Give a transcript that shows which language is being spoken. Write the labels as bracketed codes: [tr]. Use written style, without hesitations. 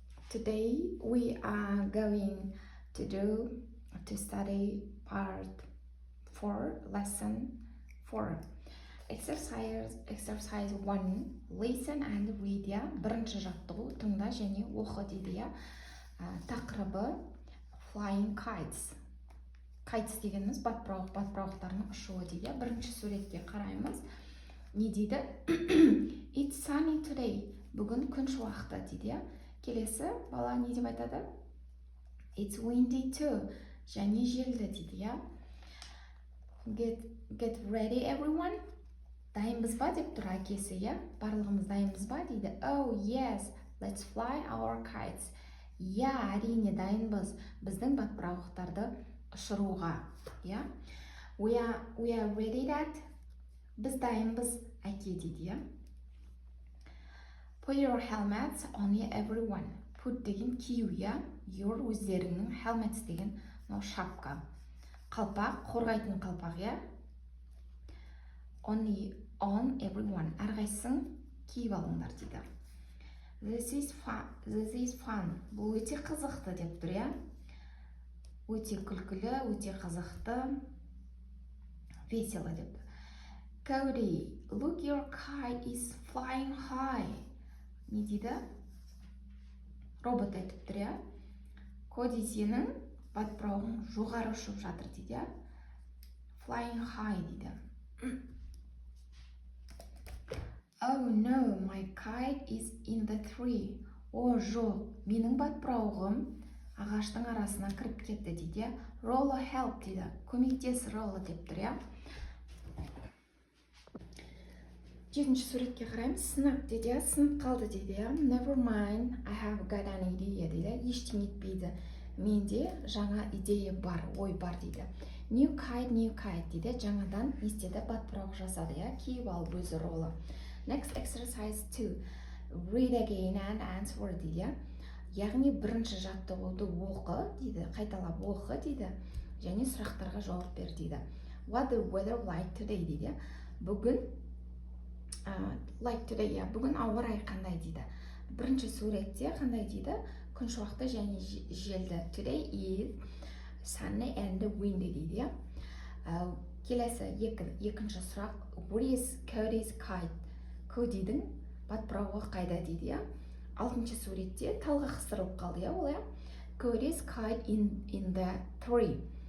[en] Today we are going to study part 4, lesson 4. Exercise 1. Listen and read. [kk] Бірінші жаттығу тыңда және оқы дейді. Тақырыбы [en] flying kites. [kk] Kites дегеніміз батпырауықтардың ұшуы дейді. Бірінші суретке қараймыз. Не дейді? [en] It's sunny today. [kk] Бүгін күн шуақты дейді. Келесі бала не деп айтады? [en] It's windy too. [kk] Және желді дейді. [en] Get ready everyone. [kk] Дайынбыз ба деп тұр әкесі, барлығымыз дайынбыз ба дейді. [en] Oh yes, let's fly our kites. [kk] Әрине дайынбыз біздің батпырауықтарды ұшыруға. [en] We are ready that. [kk] Біз дайынбыз әке дейді. [en] Put your helmets on everyone. [kk] Put деген кию, your өздеріңнің, helmets деген шапка. Қалпақ, қорғайтын қалпақ, [en] on everyone. [kk] Әрқайсың киіп алыңдар дейді. [en] This is fun. [kk] Бұл өте қызықты деп тұр, Өте күлкілі, өте қызықты, весело деп тұр. [en] Cody, look, your kite is flying high. [kk] Не дейді? Робот айтып тұр, Коди, сенің батпырауың жоғары ұшып жатыр дейді. [en] Flying high дейді. Oh no, my kite is in the tree. [kk] О, жоқ, менің батпырауым ағаштың арасына кіріп кетті дейді. [en] Rolla help дейді. [kk] Көмектес, Rolla деп тұр, Жетінші суретке қараймыз. Сынып дейді, сынып қалды дейді. [en] Never mind, I have got an idea дейді. [kk] Ештеңе етпейді. Менде жаңа идея бар, ой бар дейді. [en] New kite дейді. [kk] Жаңадан естеді батпырауық жасады, киіп алып өзі ролы. [en] Next exercise 2. Read again and answer дейді. [kk] Яғни бірінші жаттығуды оқы дейді, қайталап оқы дейді. Және сұрақтарға жауап бер дейді. [en] What the weather like today дейді. [kk] Бүгін [en] like today, [kk] бүгін ауа райы қандай дейді. Бірінші суретте қандай дейді? Күн шуақты және желді. [en] Today is sunny and windy дейді. [kk] Келесі екінші сұрақ. [en] Where is Cody's kite? [kk] Cody'дің батпырауы қайда дейді. Алтыншы суретте талға қыстырылып қалды, ол [en] Cody's kite in the tree.